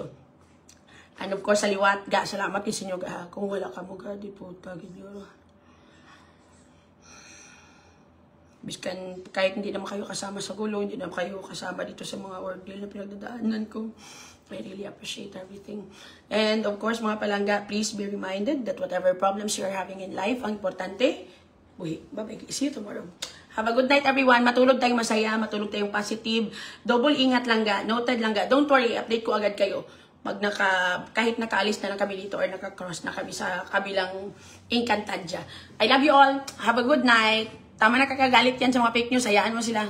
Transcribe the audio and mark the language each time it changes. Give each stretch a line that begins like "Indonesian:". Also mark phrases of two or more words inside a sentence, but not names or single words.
English: And of course,
Filipino: sa liwat, salamat din sa inyo, kung wala ka mo, di po, tagin Biskan, kahit hindi naman kayo kasama sa gulo, hindi naman kayo kasama dito sa mga ordeal na pinagdadaanan ko,
English: I really appreciate everything. And of course,
Hiligaynon: mga palangga,
English: please be reminded that whatever problems you are having in life,
Filipino: ang importante,
English: bye-bye, see you tomorrow. Have a good night, everyone.
Filipino: Matulog tayong masaya, matulog tayong positive. Double ingat lang noted lang
English: Don't worry,
Filipino: update ko agad kayo. Kahit nakaalis na lang kami dito or naka-cross na kami sa kabilang Encantadia.
English: I love you all. Have a good night.
Filipino: Tama na kakagalit yan sa mga fake news. Hayaan mo sila.